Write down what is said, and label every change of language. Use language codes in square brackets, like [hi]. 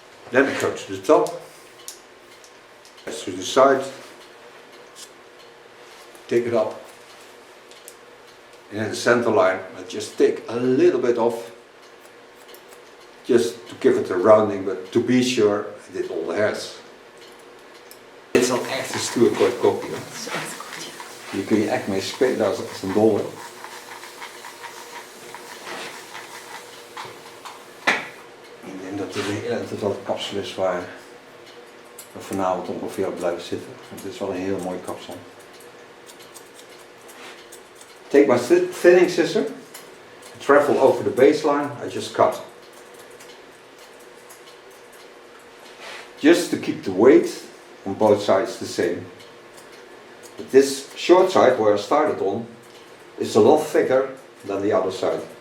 [en] Then I go to the top, to the side, take it up, and in the center line I just take a little bit off, just to give it a rounding, but to be sure I did all the hairs. [nl] Dit is dan echt een stoer kort kopje. Dat is echt goed, ja. Hier kun je echt mee spelen als een dolle. Ik denk dat dit een heel interessante kapsel is waar we vanavond ongeveer op blijven zitten. Want dit is wel een heel mooi kapsel. [en] Take my thinning scissor, travel over the baseline, I just cut. Just to keep the weight on both sides the same. But this short side where I started on is a lot thicker than the other side.